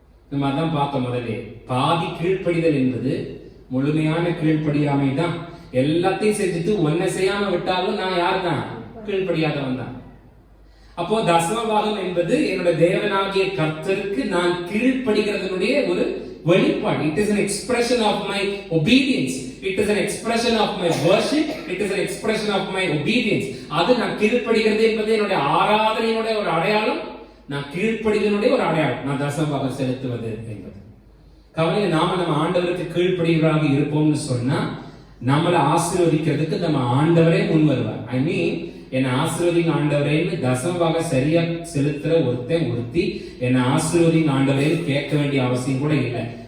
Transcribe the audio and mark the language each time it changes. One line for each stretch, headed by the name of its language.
Tamil: நம்ம அதான் பார்த்தோம் முதல்ல. பாதி கீழ்ப்படிதல் என்பது முழுமையான கீழ்ப்படியாமை தான். எல்லாத்தையும் செஞ்சுட்டு ஒன்ன செய்யாம விட்டாலும் நான் யார் தான்? கீழ்ப்படியாதவன் தான். அப்போ தசமபாகம் என்பது என்னோட தேவனாகிய கர்த்தருக்கு நான் கீழ்ப்படிகிறதனுடைய ஒரு வெளிப்பாடு.
English: It is an expression of my obedience. It is an expression of my worship. It is an expression of my obedience.
Tamil: அது நான் கீழ்ப்படிகிறது என்பது என்னுடைய ஆராதனையினுடைய ஒரு அடையாளம், நான் கீழ்ப்படிதனுடைய ஒரு அடையாளம். நான் தசமபாகம் செலுத்துவது என்பது. கவலை, நாம நம்ம ஆண்டவருக்கு கீழ்ப்படிகளாக இருப்போம்னு சொன்னா நம்மளை ஆசீர்வதிக்கிறதுக்கு நம்ம ஆண்டவரே முன் வருவார்.
English: I mean,
Tamil: என்னை ஆசீர்வதிங்க ஆண்டவரேன்னு தசமபாக சரியா செலுத்துற ஒருத்தி என்னை ஆசீர்வதிங்க ஆண்டவரேன்னு கேட்க வேண்டிய அவசியம் கூட இல்லை.